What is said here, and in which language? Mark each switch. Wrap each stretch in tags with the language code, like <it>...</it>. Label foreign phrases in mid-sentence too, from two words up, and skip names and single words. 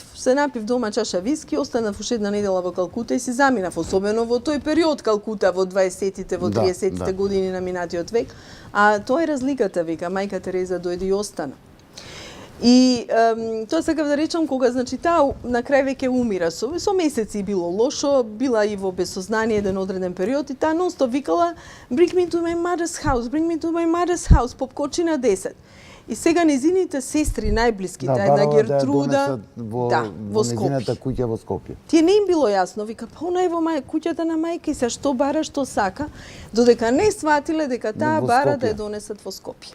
<mk>Се напив дома чаша виски, останав уште една недела во Калкута и си заминав, особено во тој период Калкута во 20-тите, во 30-тите години на минатиот век. А тоа е разликата, вика, мајка Тереза дојде и остана. И тоа сакав да речам, кога значи таа на крај веќе умира, со месеци било лошо, била и во безсознание еден одреден период и таа нонстоп викала</mk> <en>bring me to my mother's house, bring me to my mother's house,</en> <mk>попкочи на 10. И сега незините сестри најблиските, една Гертруда, во незината куќа во Скопје. Тие не им било јасно, вика, па она е во куќата на мајка и се што бара, што сака, додека не сватиле дека таа бара да ја донесат во Скопје.</mk>